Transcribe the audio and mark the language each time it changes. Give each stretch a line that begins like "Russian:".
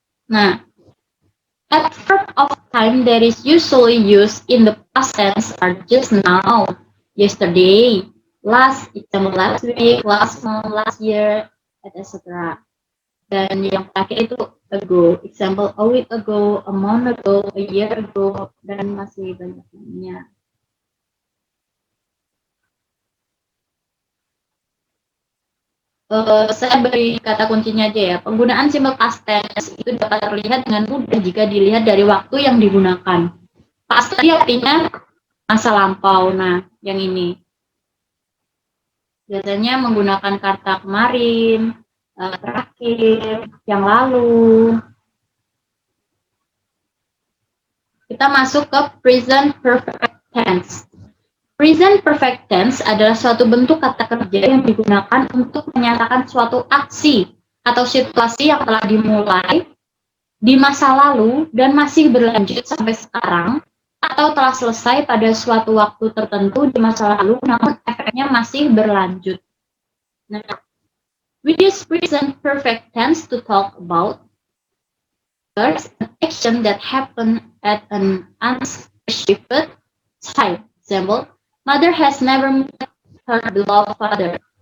English: Nah, adverb of time that is usually used in the past tense are just now, yesterday, last week, last month, last year, etc.
Indonesian: Dan yang terakhir itu
English: ago, example a week ago, a month ago, a year ago,
Indonesian: dan masih banyak lainnya. Saya beri kata kuncinya aja ya. Penggunaan simple past tense itu dapat terlihat dengan mudah jika dilihat dari waktu yang digunakan. Past tadi artinya masa lampau. Nah, yang ini biasanya menggunakan kata kemarin, terakhir, yang lalu. Kita masuk ke present perfect tense. Present perfect tense adalah suatu bentuk kata kerja yang digunakan untuk menyatakan suatu aksi atau situasi yang telah dimulai di masa lalu dan masih berlanjut sampai sekarang, atau telah selesai pada suatu waktu tertentu di masa lalu namun efeknya masih berlanjut.
English: Nah, we use present perfect tense to talk about first, an action that happened at an unspecified time. Example, mother has never met her beloved father.